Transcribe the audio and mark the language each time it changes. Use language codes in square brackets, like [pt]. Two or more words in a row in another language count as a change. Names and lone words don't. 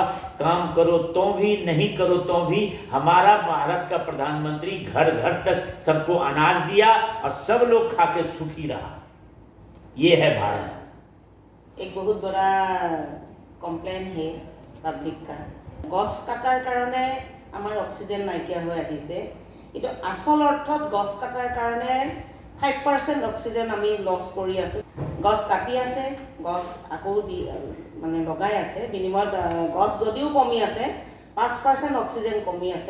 [hi] काम करो तो भी, नहीं करो तो भी, हमारा भारत का प्रधानमंत्री घर घर तक सबको अनाज दिया और सब लोग खा के सुखी रहा। ये है भारत। एक बहुत बड़ा कम्प्लेन है पब्लिक का, [as] गছ কাটাৰ কাৰণে আমাৰ অক্সিজেন নাইকিয়া হৈ আহিছে, কিন্তু আসল অৰ্থত গছ কাটাৰ কাৰণে 5% অক্সিজেন আমি লছ কৰি আছোঁ। গছ কাটি আছে, গছ আকৌ মানে লগাই আছে, বিনিময়ত গছ যদিও কমি আছে 5% অক্সিজেন কমি আছে।